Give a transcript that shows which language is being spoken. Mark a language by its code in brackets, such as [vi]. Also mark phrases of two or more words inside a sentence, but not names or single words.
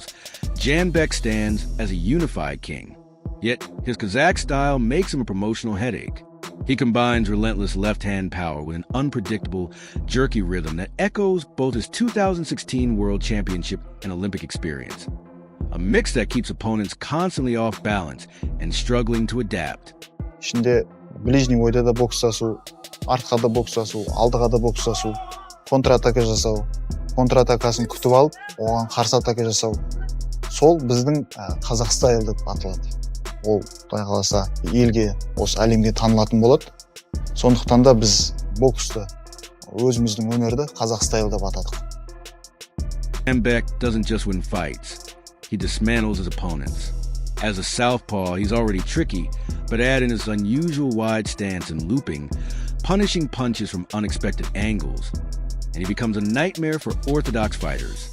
[en] Janibek stands as a unified king. Yet, his Kazakh style makes him a promotional headache. He combines relentless left-hand power with an unpredictable, jerky rhythm that echoes both his 2016 World Championship and Olympic experience. A mix that keeps opponents constantly off balance and struggling to adapt. [kk] İçinde ближний ойда да бокстасу, артқа да бокстасу, алдыға да бокстасу, контратака жасау, контратакасын күтіп алып, оған қарсы атака жасау. Сол біздің қазақ стайл деп аталады. Ол Құдай қаласа елге, осы әлемге танылатын болады. Сондықтан да біз боксты, өзіміздің өнерді қазақ стайл деп атадық. [en] Janibek doesn't just win fights, he dismantles his opponents. As a southpaw, he's already tricky, but add in his unusual wide stance and looping, punishing punches from unexpected angles, and he becomes a nightmare for orthodox fighters.